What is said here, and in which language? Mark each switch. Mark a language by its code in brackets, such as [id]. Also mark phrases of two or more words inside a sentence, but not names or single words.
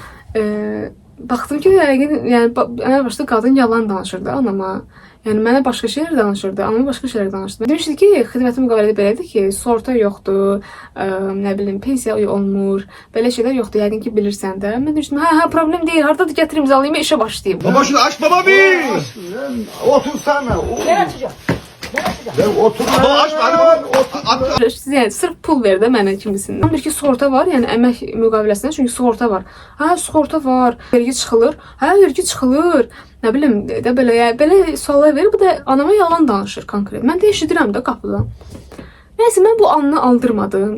[az] Baxdım ki, yəni mənə başladı qadın yalan danışırdı anama. Yəni mənə başqa şeylər danışırdı, anama başqa şeylər danışırdı. Demişdi ki, xidmətin müqavilədə belədir ki, sorta yoxdur, nə bilim, pensiya olmur, belə şeylər yoxdur, yəqin ki, bilirsən də. Mən demişdim, hə, problem deyil, hardadır, gətir imzalayım, işə başlayayım. [tr] Baba şunu aç baba bir. Otursana. Ne açacağım? Ya otur baba aç hadi baba. [az] Yəni sırf pul ver də mənə kimisindən. Bir ki, sorta var, yəni əmək müqaviləsində çünki sorta var. Hə, sorta var, vergi çıxılır. Hə, vergi çıxılır. Nə bilim, də belə, yəni belə suallar verir. Bu da anama yalan danışır konkret. Mən də eşidirəm də qapıdan. Nəysə, mən bu anını aldırmadım.